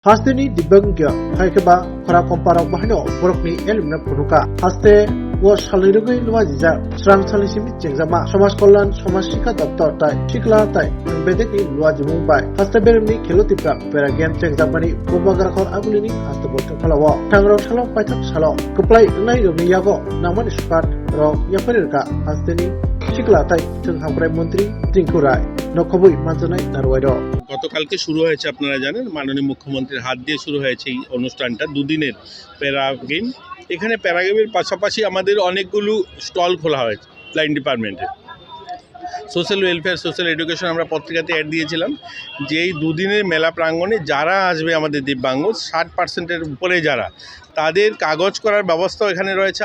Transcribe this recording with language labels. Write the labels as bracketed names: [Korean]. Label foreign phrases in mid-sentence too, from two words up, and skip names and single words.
[Kok Borok] Hasteni dibangya haikeba khara komparok bahino borokni elmna punuka haste o salirugui luajija srang salisim jengjama [Bangla] সমাজ কল্যাণ সমাজ শিক্ষা দপ্তর [Kok Borok] tai sikla tai bedekni luajimung bai haste beremni khelotipra pera game jengjamani bobagarakhor agulini haste bolta khalawo thangrok salo paithak salo kuplai nai rogni yago namani squad rok yaparirka hasteni sikla tai thanghamrai মন্ত্রী টিঙ্কু রায় নখবই মানজনাই নারওয়াইর [Bangla] গতকালকে শুরু হয়েছে, আপনারা জানেন মাননীয় মুখ্যমন্ত্রীর হাত দিয়ে শুরু হয়েছে এই অনুষ্ঠানটা, দুদিনের প্যারা গেম। এখানে প্যারা গেমের পাশাপাশি আমাদের অনেকগুলো স্টল খোলা হয়েছে [English] line department. social welfare, social education [Bangla] আমরা পত্রিকাতে অ্যাড দিয়েছিলাম যে এই দুদিনের মেলা প্রাঙ্গণে যারা আসবে আমাদের দিব্যাঙ্গ 60% উপরে যারা, তাদের কাগজ করার ব্যবস্থাও এখানে রয়েছে।